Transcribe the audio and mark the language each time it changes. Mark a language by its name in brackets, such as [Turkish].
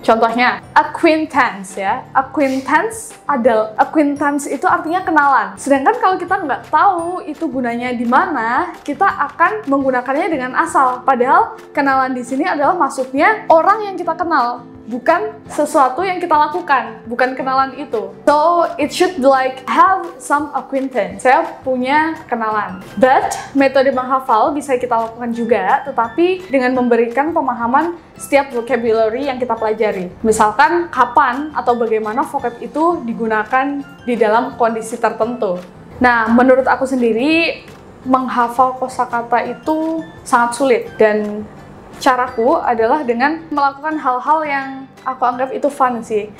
[Indonesian] Contohnya, acquaintance ya. Acquaintance itu artinya kenalan. Sedangkan kalau kita nggak tahu itu gunanya di mana, kita akan menggunakannya dengan asal. Padahal kenalan di sini adalah maksudnya orang yang kita kenal, bukan sesuatu yang kita lakukan, bukan kenalan itu. [English] So, it should like have some acquaintance. [Indonesian] Saya punya kenalan. But, metode menghafal bisa kita lakukan juga, tetapi dengan memberikan pemahaman setiap vocabulary yang kita pelajari. Misalkan, kapan atau bagaimana vocab itu digunakan di dalam kondisi tertentu. Nah, menurut aku sendiri, menghafal kosakata itu sangat sulit dan caraku adalah dengan melakukan hal-hal yang aku anggap itu fun sih.